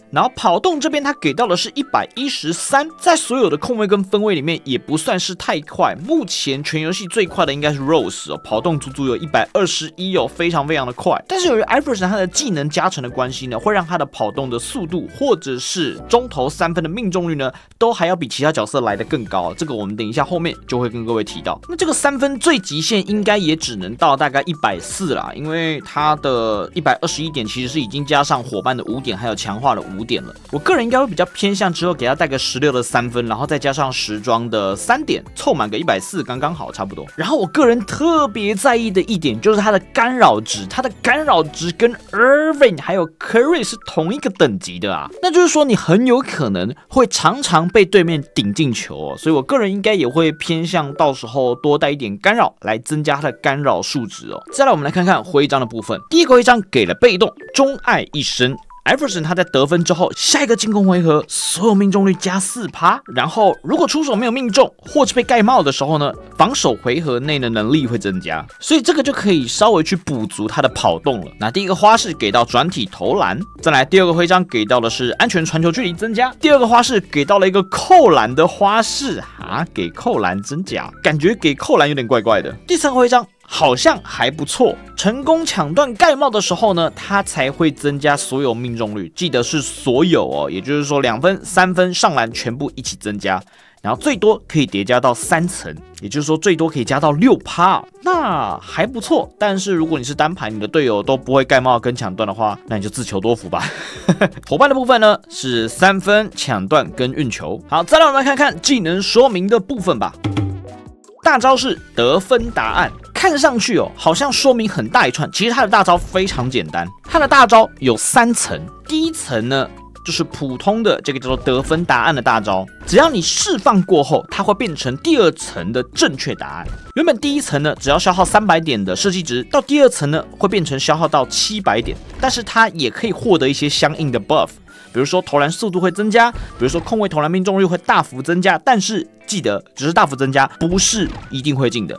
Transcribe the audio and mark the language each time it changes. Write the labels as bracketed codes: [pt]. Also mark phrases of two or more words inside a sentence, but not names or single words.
[zh] 然後跑動這邊他給到的是113，在所有的控位跟分位裡面也不算是太快。目前全遊戏最快的應該是 Rose 哦，跑動足足有121哦，非常非常的快。但是由於 Iverson 他的技能加成的關係呢，會讓他的跑動的速度或者是中投3分的命中率呢，都還要比其他角色來得更高。這個我們等一下後面就會跟各位提到。那這個3分最極限應該也只能到大概140啦，因為他的121點其實是已經加上夥伴的5點，還有強化的5點了。我個人應該會比較偏向之後給他帶個16的3分，然後再加上時裝的3點，湊滿個140剛剛好差不多。然後我個人特別在意的一點就是他的干擾值，他的干擾值跟 Irving 還有 Curry Curry 是同一個等級的啊，那就是說你很有可能會常常被對面頂進球哦，所以我個人應該也會偏向到時候多帶一點干擾來增加它的干擾數值哦。再來我們來看看徽章的部分，第一個徽章給了被動鍾愛一生。Iverson 他在得分之後，下一個進攻回合所有命中率加4%，然後如果出手沒有命中或是被蓋帽的時候呢，防守回合內的能力會增加，所以這個就可以稍微去補足他的跑動了。那第一個花式給到轉體投籃，再來第二個徽章給到的是安全傳球距離增加，第二個花式給到了一個扣籃的花式啊，給扣籃真假，感覺給扣籃有點怪怪的。第三個徽章好像還不錯，成功搶斷蓋帽的時候呢，它才會增加所有命中率，記得是所有哦，也就是說2分、3分上籃全部一起增加，然後最多可以疊加到3層，也就是說最多可以加到6%，那還不錯。但是如果你是單排，你的隊友都不會蓋帽跟搶斷的話，那你就自求多福吧。夥伴的部分呢是3分、搶斷跟運球。好，再來我們來看看技能說明的部分吧。大招是得分答案，看上去哦好像說明很大一串，其實它的大招非常簡單。它的大招有3層，第一層呢就是普通的這個叫做得分答案的大招，只要你釋放過後，它會變成第2層的正確答案。原本第1層呢只要消耗300點的設計值，到第2層呢會變成消耗到700點，但是它也可以獲得一些相應的 buff， 比如說投籃速度會增加，比如說空位投籃命中率会大幅增加，但是記得只是大幅增加，不是一定會進的。